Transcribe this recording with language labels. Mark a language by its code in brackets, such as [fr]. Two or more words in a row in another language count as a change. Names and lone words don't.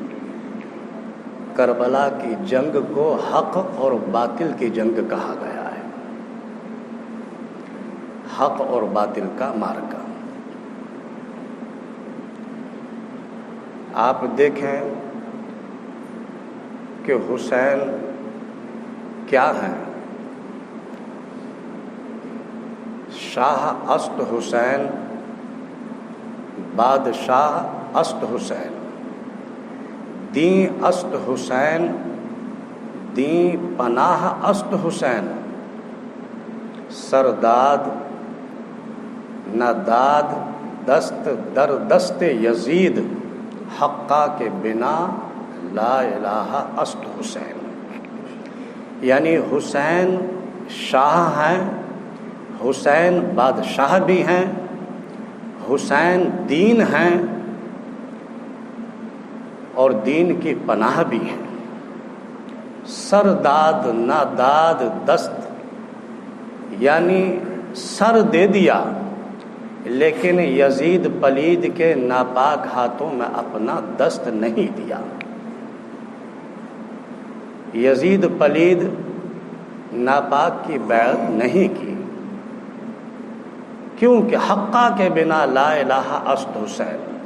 [ur] کربلا کی جنگ کو حق اور باطل کی جنگ کہا گیا ہے، حق اور باطل کا معرکہ۔ آپ دیکھیں کہ حسین کیا ہیں؟ [fa] شاہ است حسین، بادشاہ است حسین، دین است حسین، دین پناہ است حسین، سرداد نہ داد دست در دست یزید، حقہ کے بنا [ar] لا الہ [fa] است حسین۔ [ur] یعنی حسین شاہ ہیں، حسین بادشاہ بھی ہیں، حسین دین ہیں اور دین کی پناہ بھی ہیں۔ [fa] سرداد نہ داد دست، [ur] یعنی سر دے دیا لیکن یزید پلید کے ناپاک ہاتھوں میں اپنا دست نہیں دیا۔ یزید پلید ناپاک کی بیعت نہیں کی، کیونکہ [fa] حقہ کے بنا [ar] لا الہ [fa] است حسین۔